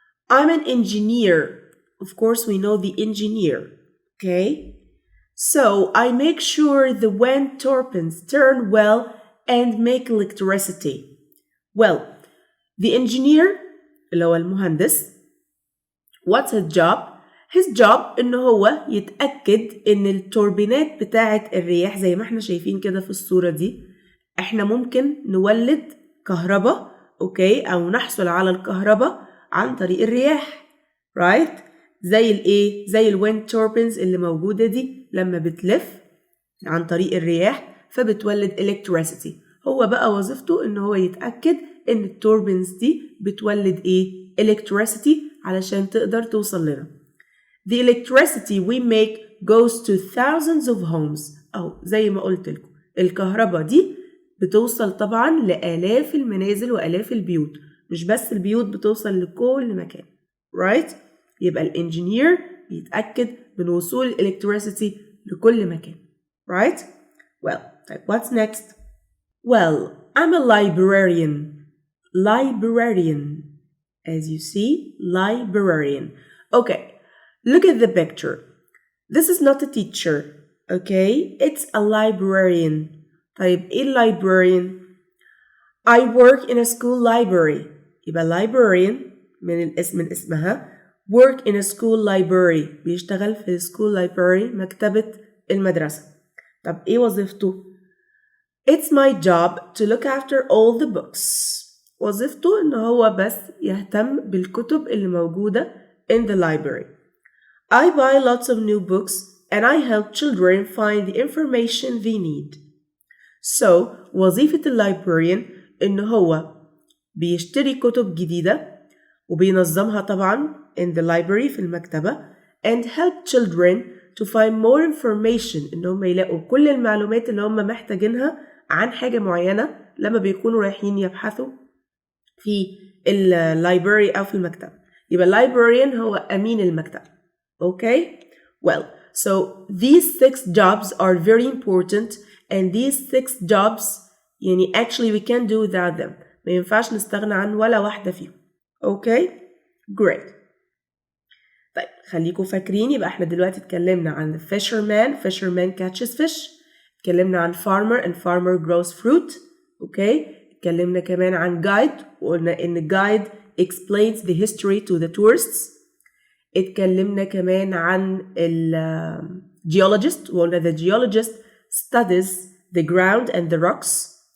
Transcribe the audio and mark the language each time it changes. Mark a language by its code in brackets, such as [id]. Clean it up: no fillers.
[en] I'm an engineer. Of course, we know the engineer. Okay? So, I make sure the wind turbines turn well and make electricity. Well, the engineer [ar] اللي هو المهندس. [en] What's his job? His job [ar] إنه هو يتأكد إن التوربينات بتاعة الرياح زي ما احنا شايفين كده في الصورة دي، احنا ممكن نولد كهرباء، اوكي، أو نحصل على الكهرباء عن طريق الرياح. right؟ زي الايه؟ زي الويند توربينز اللي موجودة دي لما بتلف عن طريق الرياح فبتولد electricity. هو بقى وظيفته إن هو يتأكد إن التوربينز دي بتولد ايه؟ electricity علشان تقدر توصل لنا. [en] The electricity we make goes to thousands of homes. [ar] أو زي ما قلت لكم الكهرباء دي بتوصل طبعا لآلاف المنازل وآلاف البيوت، مش بس البيوت، بتوصل لكل مكان. right؟ يبقى الانجينير بيتأكد من وصول electricity لكل مكان. [en] right؟ well, طيب what's next? Well, I'm a librarian. Librarian. As you see, librarian. Okay, look at the picture. This is not a teacher, okay? It's a librarian. [ar] طيب إيه librarian? [en] I work in a school library. يبقى librarian [ar] من اسمها [en] work in a school library. [ar] بيشتغل في [en] school library، [ar] مكتبة المدرسة. طب إيه وظيفته؟ [en] It's my job to look after all the books. [ar] وظيفته إن هو بس يهتم بالكتب اللي موجودة [en] in the library. I buy lots of new books and I help children find the information they need. [ar] So, وظيفة اللايبراريان إن هو بيشتري كتب جديدة وبينظمها طبعا [en] in the library [ar] في المكتبة [en] and help children to find more information [ar] إن هم يلاقوا كل المعلومات اللي هم محتاجينها عن حاجة معينة لما بيكونوا رايحين يبحثوا في اللايبراري أو في المكتبة. يبقى librarian هو أمين المكتبة. [en] Okay? Well, so these 6 jobs are very important and these 6 jobs يعني actually we can't do without them. [ar] ما ينفعش نستغنى عن ولا واحدة فيهم. [en] Okay? Great. [ar] طيب خليكم فاكرين، يبقى احنا دلوقتي اتكلمنا عن [en] fisherman catches fish. [ar] اتكلمنا عن [en] farmer grows fruit. Okay? [ar] اتكلمنا كمان عن [en] guide [ar] وقلنا ان [en] guide explains the history to the tourists. [ar] اتكلمنا كمان عن [en] geologist [ar] وقلنا [en] the geologist studies the ground and the rocks.